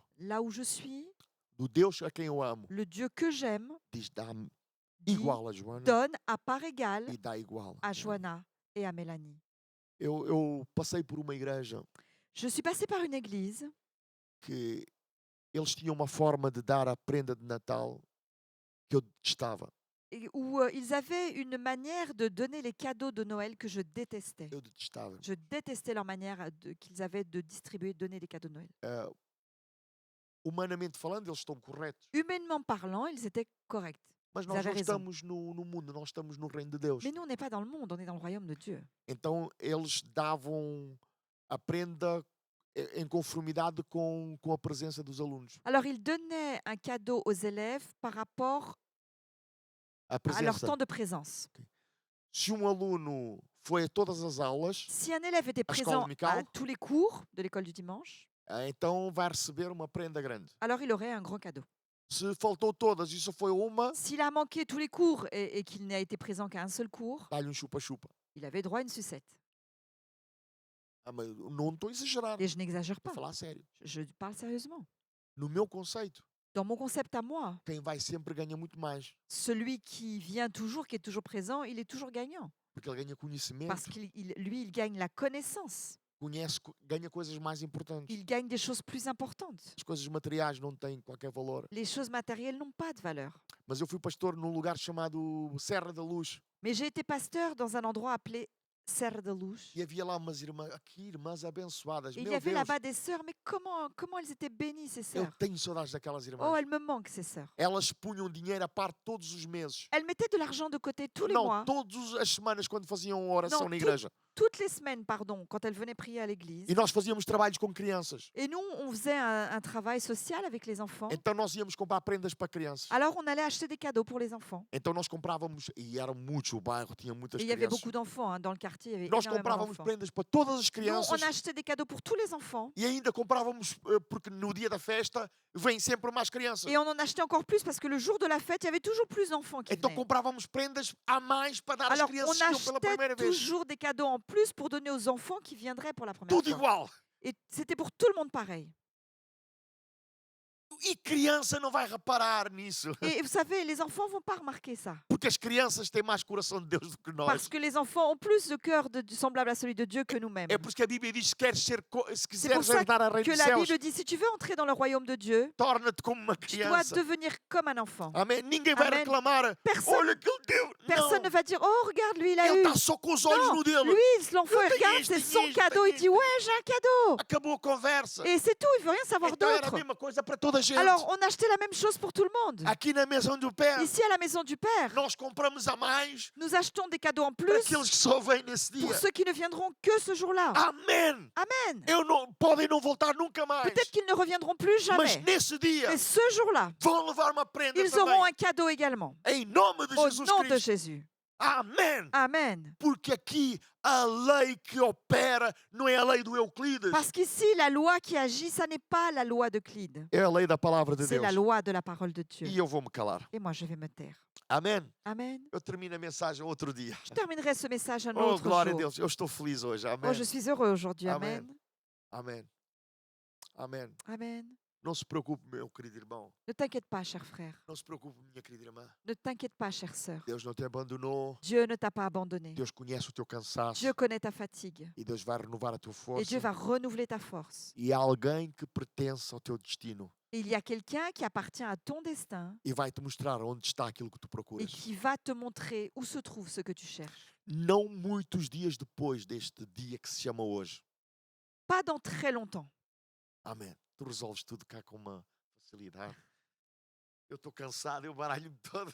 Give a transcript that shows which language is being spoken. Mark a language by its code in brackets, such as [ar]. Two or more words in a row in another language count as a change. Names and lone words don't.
[fr] là où je suis, [pt] do Deus a quem eu amo, [fr] le Dieu que j'aime [pt] diz, dá-me [fr] dit [pt] igual a Joana [fr] donne à part égale [pt] e dá igual. [fr] à Johanna et à Mélanie. [pt] Eu passei por uma igreja [fr] Je suis passée par une église [pt] que eles tinham uma forma de dar a prenda de Natal que eu detestava. [fr] où ils avaient une manière de donner les cadeaux de Noël que je détestais. [pt] Eu detestava. [fr] Je détestais leur manière qu'ils avaient de distribuer, de donner des cadeaux de Noël. [pt] Humanamente falando, eles estão corretos. [fr] Humainement parlant, ils étaient corrects. [pt] Mas [fr] Vous [pt] nós [fr] avez [pt] não [fr] raison. [pt] estamos no mundo, nós estamos no reino de Deus. [fr] Mais nous, on n'est pas dans le monde, on est dans le royaume de Dieu. [pt] Então eles davam a prenda em conformidade com a presença dos alunos. [fr] Alors, ils donnaient un cadeau aux élèves par rapport [pt] A [fr] à leur [pt] presença. [fr] temps de présence. [pt] Se aluno foi a todas as aulas, [fr] Si un élève était [pt] À escola [fr] présent à [pt] dominical? [fr] tous les cours de l'école du dimanche, [pt] então vai receber uma prenda grande. [fr] alors il aurait un grand cadeau. [pt] Se faltou todas e só foi uma, [fr] S'il a manqué tous les cours et qu'il n'a été présent qu'à un seul cours, [pt] dá-lhe chupa-chupa. [fr] il avait droit à une sucette. [pt] Mas não estou a exagerar, [fr] Et je n'exagère [pt] estou [fr] pas, [pt] a falar a sério. [fr] je parle sérieusement. [pt] No meu conceito, [fr] Dans mon concept à moi, [pt] quem vai sempre ganha muito mais. [fr] celui qui vient toujours, qui est toujours présent, il est toujours gagnant. [pt] Porque ele ganha conhecimento, [fr] Parce qu'il lui, il gagne la connaissance. [pt] ganha coisas mais importantes. [fr] Il gagne des choses plus importantes. [pt] As coisas materiais não têm qualquer valor. [fr] Les choses matérielles n'ont pas de valeur. [pt] Mas eu fui pastor num lugar chamado Serra da Luz. [fr] Mais j'ai été pasteur dans un endroit appelé Serre de Luz. [pt] E havia lá umas irmãs, aqui irmãs abençoadas. [fr] Et il y [pt] Meu [fr] avait [pt] Deus, [fr] là-bas des sœurs, mais comment elles étaient bénies, ces [pt] eu [fr] sœurs. [pt] tenho saudades daquelas [fr] Oh, [pt] irmãs. [fr] elles me manquent, ces sœurs. [pt] Elas punham dinheiro à parte todos os meses. [fr] Elles mettaient de l'argent de côté tous les [pt] Não, [fr] mois, [pt] todas as semanas quando faziam oração Não, na igreja. [fr] toutes les semaines, pardon, quand elles venaient prier à l'église. [pt] E nós fazíamos trabalhos com crianças. [fr] Et nous, on faisait un travail social avec les enfants. [pt] Então nós íamos comprar prendas para crianças. [fr] Alors, on allait acheter des cadeaux pour les enfants. [pt] Então nós comprávamos, e era muitos, o bairro tinha muitas [fr] Et il y avait [pt] crianças. [fr] beaucoup d'enfants hein, dans le quartier, il y avait [pt] Nós [fr] énormément [pt] comprávamos [fr] d'enfants. [pt] prendas para todas as [fr] Nous, [pt] crianças. [fr] on achetait des cadeaux pour tous les enfants. [pt] E ainda comprávamos, porque no dia da festa vêm sempre mais crianças. [fr] Et on en achetait encore plus parce que le jour de la fête, il y avait toujours plus d'enfants qui [pt] Então [fr] venaient. [pt] comprávamos prendas a mais para dar às [fr] Alors, [pt] crianças [fr] on [pt] que iam pela primeira [fr] achetait [pt] vez. [fr] toujours des cadeaux en plus pour donner aux enfants qui viendraient pour la première [pt] Tudo [fr] fois. [pt] igual. [fr] Et c'était pour tout le monde pareil. [pt] E criança não vai reparar nisso. [fr] Et vous savez, les enfants vont pas remarquer ça. [pt] Porque as crianças têm mais coração de Deus do que nós. [fr] Parce que les enfants ont plus de cœur semblable à celui de Dieu que nous-mêmes. [pt] É por isso que a Bíblia diz: se queres se [fr] pour [pt] quiseres [fr] ça [pt] herdar a reino [fr] Que [pt] dos [fr] la [pt] céus, [fr] Bible dit, si tu veux entrer dans le royaume de Dieu, [pt] torna-te como uma [fr] tu dois [pt] criança. [fr] devenir comme un enfant. [pt] Amém? Ninguém vai Amém. reclamar. [fr] Personne, [pt] Olha que ele deu. [fr] personne ne [pt] Não. [fr] va dire, oh, regarde, lui, il a [pt] Ele eu. está só com os olhos [fr] Non, [pt] no dele. [fr] lui, l'enfant, il [pt] tenho [fr] regarde, [pt] isto, [fr] c'est [pt] tenho [fr] son [pt] isto, [fr] cadeau. [pt] tenho [fr] Il dit, ouais, j'ai un cadeau. [pt] Acabou a conversa. [fr] Et c'est tout, il veut rien savoir [pt] Então era a [fr] d'autre. [pt] mesma coisa para toda a gente. [fr] Alors, on achetait la même chose pour tout le monde. [pt] Aqui na maison do Pé, [fr] Ici, à la maison du Père, [pt] nós compramos a mais [fr] nous achetons des cadeaux en [pt] para [fr] plus [pt] aqueles que só vêm nesse dia. [fr] pour ceux qui ne viendront que ce jour-là. [pt] Amém. [fr] Amen. [pt] Podem não voltar nunca mais. [fr] Peut-être qu'ils ne reviendront plus [pt] Mas [fr] jamais. [pt] nesse dia [fr] Mais ce jour-là, [pt] vão levar uma prenda [fr] ils [pt] também. [fr] auront un cadeau également. [pt] Em nome de [fr] Au [pt] Jesus [fr] nom de [pt] Cristo. [fr] Jésus. [pt] Amém. [fr] Amen. [pt] Porque aqui a lei que opera não é a lei do Euclides. [fr] Parce qu'ici, la loi qui agit, ça n'est pas la loi d'Euclide. [pt] É a lei da palavra de [fr] C'est [pt] Deus. [fr] la loi de la parole de Dieu. [pt] E eu vou me calar. [fr] Et moi, je vais me taire. [pt] Amém? [fr] Amen. [pt] Eu termino a mensagem outro dia. [fr] Je terminerai ce message un [pt] Oh, [fr] autre [pt] glória a [fr] jour. [pt] Deus. Eu estou feliz hoje. [fr] Oh, [pt] Amém. [fr] je suis heureux aujourd'hui. Amen. Amen. [pt] Amém. Amém. [fr] Amen. [pt] Não se preocupe, meu querido irmão. [fr] Ne t'inquiète pas, cher frère. [pt] Não se preocupe, minha querida irmã. [fr] Ne t'inquiète pas, chère sœur. [pt] Deus não te abandonou. [fr] Dieu ne t'a pas abandonné. [pt] Deus conhece o teu cansaço. [fr] Dieu connaît ta fatigue. [pt] E Deus vai renovar a tua [fr] Et [pt] força. [fr] Dieu va renouveler ta force. [pt] E há alguém que pertence ao teu destino. [fr] Et il y a quelqu'un qui appartient à ton destin [pt] E vai te mostrar onde está aquilo que tu [fr] et [pt] procuras. [fr] qui va te montrer où se trouve ce que tu cherches. [pt] Não muitos dias depois deste dia que se chama hoje. [fr] Pas dans très longtemps. [pt] Amém. Tu resolves tudo cá com uma facilidade. Eu estou cansado, eu baralho-me todo.